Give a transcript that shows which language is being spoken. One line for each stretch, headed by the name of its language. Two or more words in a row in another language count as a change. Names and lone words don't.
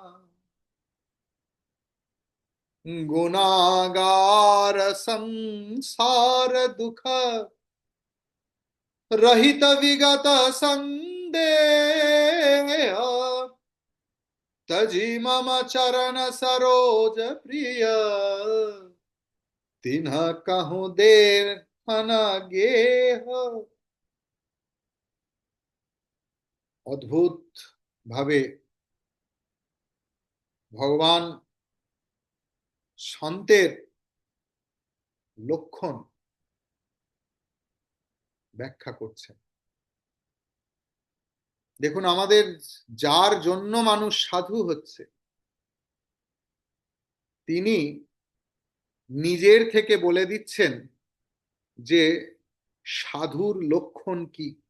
Awadhi: गुनागार संसार दुख रहित विगत संदेह, तजी मम चरण सरोज प्रिय, तिन्ह कहूँ देर अनगेह।
Bangla: অদ্ভুত ভাবে ভগবান সন্তের লক্ষণ ব্যাখ্যা করছেন। দেখুন, আমাদের যার জন্য মানুষ সাধু হচ্ছে, তিনি নিজের থেকে বলে দিচ্ছেন যে সাধুর লক্ষণ কি।